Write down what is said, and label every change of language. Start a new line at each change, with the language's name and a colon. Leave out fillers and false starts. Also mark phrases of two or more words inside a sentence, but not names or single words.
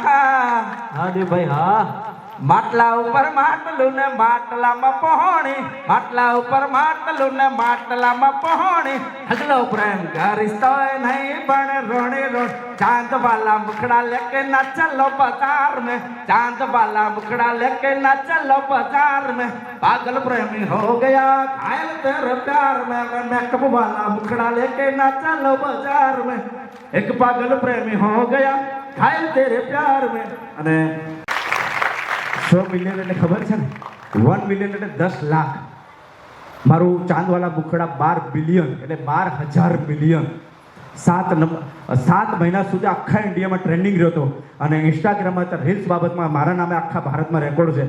Gujarati: હા દે ભાઈ હા. માટલા ઉપર માટલું ને માટલામાં પહોણી, માટલા ઉપર માટલું ને માટલામાં પહોણી. હજલો પ્રેમ કરીશ નહીં પણ રોણે રોણ.
Hindi: चांद वाला मुखड़ा लेके ना चलो बाजार में, चांद वाला मुखड़ा लेके ना चलो बाजार में. पागल प्रेमी हो गया घायल तेरे प्यार में, मेकअप वाला मुखड़ा लेके ना चलो बाजार में. एक पागल प्रेमी हो गया घायल तेरे प्यार में.
Gujarati: અને 100 મિલિયન એટલે ખબર છે ને, 1 મિલિયન એટલે 10 લાખ. મારું
Hindi: चांदवाला मुखड़ा
Gujarati: 12 બિલિયન એટલે 12,000 મિલિયન. 7 મહિના સુધી આખા ઇન્ડિયામાં ટ્રેન્ડિંગ રહ્યો હતો. અને ઇન્સ્ટાગ્રામમાં રીલ્સ બાબતમાં મારા નામે આખા ભારતમાં રેકોર્ડ છે.